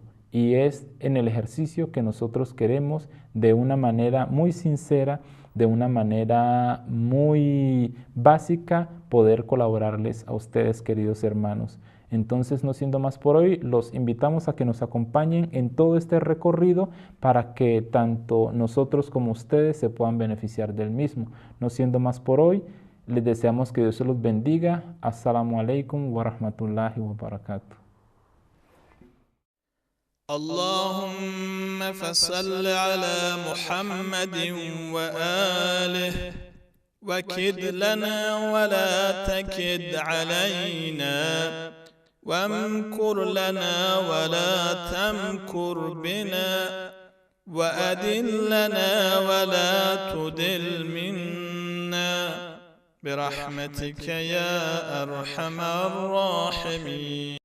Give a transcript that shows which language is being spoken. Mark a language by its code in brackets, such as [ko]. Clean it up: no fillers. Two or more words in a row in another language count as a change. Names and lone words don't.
[es] Y es en el ejercicio que nosotros queremos de una manera muy sincera, de una manera muy básica, poder colaborarles a ustedes, queridos hermanos. Entonces, no siendo más por hoy, los invitamos a que nos acompañen en todo este recorrido para que tanto nosotros como ustedes se puedan beneficiar del mismo. No siendo más por hoy, les deseamos que Dios se los bendiga. [ar] السلام عليكم ورحمة الله وبركاته. اللهم فصل على محمد وآله وكد لنا ولا تكد علينا وامكر لنا ولا تمكر بنا وأدلنا ولا تدل منا برحمتك يا أرحم الراحمين.